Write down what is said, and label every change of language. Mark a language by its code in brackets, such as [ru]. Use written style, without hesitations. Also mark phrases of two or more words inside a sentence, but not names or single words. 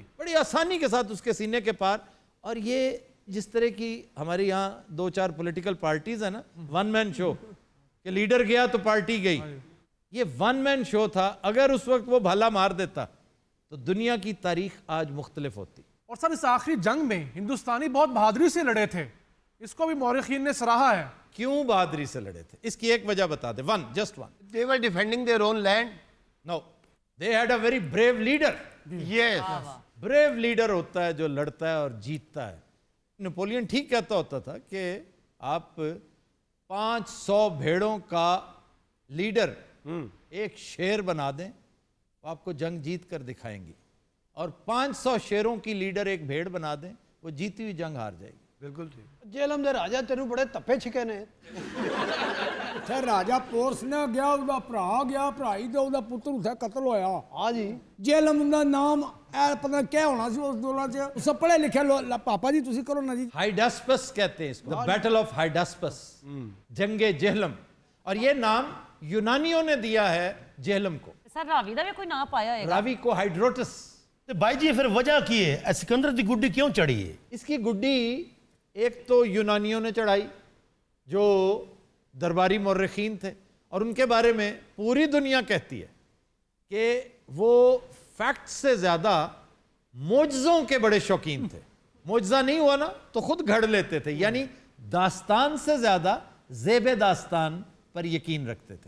[ur] بڑی آسانی کے ساتھ اس کے سینے کے پار. اور یہ جس طرح کی ہمارے یہاں 2-4 [en] political parties [ur] ہیں نا، [en] one man show [ur] کہ لیڈر گیا تو پارٹی گئی، یہ [en] one man show [ur] تھا. اگر اس وقت وہ بھالا مار دیتا تو دنیا کی تاریخ آج مختلف ہوتی. اور سر اس آخری جنگ میں ہندوستانی بہت بہادری سے لڑے تھے، اس کو بھی مورخین نے سراہا ہے. کیوں بہادری سے لڑے تھے؟ اس کی ایک وجہ بتا دیں. [en] Just one. They were defending their own land. No, they had a very brave leader. Yes. brave leader [ur] ہوتا ہے جو لڑتا ہے اور جیتتا ہے. نپولین ٹھیک کہتا ہوتا تھا کہ آپ 500 بھیڑوں کا لیڈر ایک شیر بنا دیں، وہ آپ کو جنگ جیت کر دکھائیں گی. اور 500 شیروں کی لیڈر ایک بھیڑ بنا دیں، وہ جیتی ہوئی جنگ ہار جائے گی. بالکل ٹھیک. [pa] ਜੇਲਮ ਦੇ ਰਾਜਾ ਤੈਨੂੰ ਬੜੇ ਤੱਪੇ ਛਿਕੇ ਨੇ. ਉੱਥੇ ਰਾਜਾ ਪੋਰਸ ਨੇ ਗਿਆ, ਉਹਦਾ ਭਰਾ ਗਿਆ, ਭਰਾਈ ਤੇ ਉਹਦਾ ਪੁੱਤਰ ਉੱਥੇ ਕਤਲ ਹੋਇਆ. ਹਾਂ ਜੀ. ਜੇਲਮ ਦਾ ਨਾਮ ਇਹ ਪਤਾ ਕਿਆ ਹੋਣਾ ਸੀ ਉਸ ਦੌਰਾਨ ਚ, ਉਸ ਪੜ੍ਹੇ ਲਿਖੇ ਪਾਪਾ ਜੀ ਤੁਸੀਂ [ur] کرو نا جی. ہائیڈاسپس کہتے ہیں اس کو، [en] Battle of Hydaspes, [ur] جنگ جہلم. اور یہ نام یونانیوں نے دیا ہے جہلم کو. [pa] سر راوی دا بھی کوئی نام پایا ہے؟ [ur] راوی کو ہائیڈروٹس. [pa] ਤੇ ਬਾਈ ਜੀ ਫਿਰ ਵਜ੍ਹਾ ਕੀ ਹੈ ਇਹ ਸਿਕੰਦਰ ਦੀ ਗੁੱਡੀ ਕਿਉਂ ਚੜੀ ਹੈ؟ [ur] اس کی گڈی ایک تو یونانیوں نے چڑھائی جو درباری مورخین تھے، اور ان کے بارے میں پوری دنیا کہتی ہے کہ وہ فیکٹ سے زیادہ معجزوں کے بڑے شوقین تھے. معجزہ نہیں ہوا نا تو خود گھڑ لیتے تھے، یعنی داستان سے زیادہ زیب داستان پر یقین رکھتے تھے.